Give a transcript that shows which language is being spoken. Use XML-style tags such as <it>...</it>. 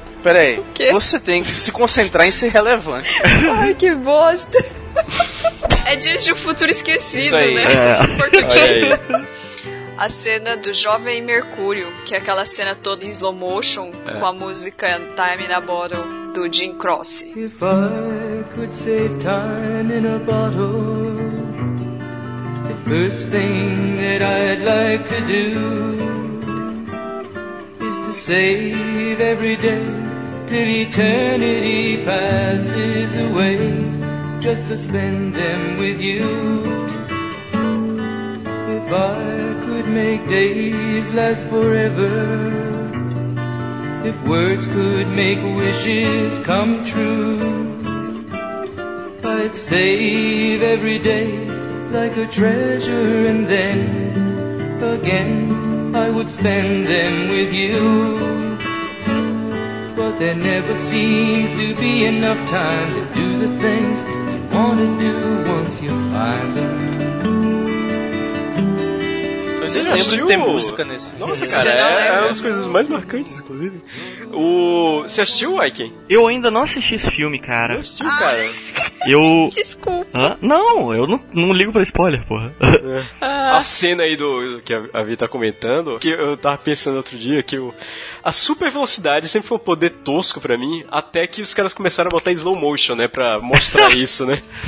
<pt>Peraí, você tem que se concentrar em ser relevante. Ai, que bosta. É Dias de um Futuro Esquecido, isso aí, né? É. Português. A cena do Jovem Mercúrio, que é aquela cena toda em slow motion, é, com a música Time in a Bottle, do Jim Cross.</pt> <en>If I could save time in a bottle, the first thing that I'd like to do is to save every day till eternity passes away, just to spend them with you. If I could make days last forever, if words could make wishes come true, I'd save every day like a treasure, and then again I would spend them with you. But there never seems to be enough time to do the things you want to do once you find them.</en> <pt>Você lembra que tem música nesse? Nossa, cara, é uma das coisas mais marcantes, inclusive. Você assistiu o Viking? Eu ainda não assisti esse filme, cara. Eu assisti, cara. Desculpa. Hã? Não, eu não ligo pra spoiler, porra. A cena aí do que a Vi tá comentando, que eu tava pensando outro dia, que a super velocidade sempre foi um poder tosco pra mim, até que os caras começaram a botar slow motion, né, pra mostrar isso, né.</pt>